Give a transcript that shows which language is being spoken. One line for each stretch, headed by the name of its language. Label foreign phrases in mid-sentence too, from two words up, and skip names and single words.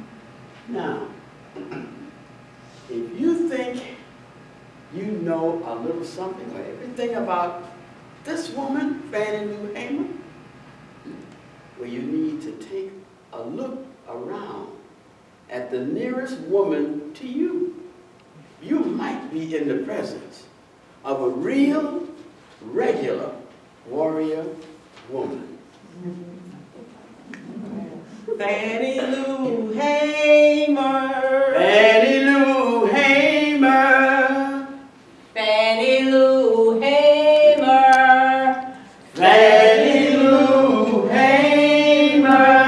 English: Now, if you think you know a little something or everything about this woman, Fannie Lou Hamer, well, you need to take a look around at the nearest woman to you. You might be in the presence of a real, regular warrior woman. Fannie Lou Hamer. Fannie Lou Hamer. Fannie Lou Hamer. Fannie Lou Hamer.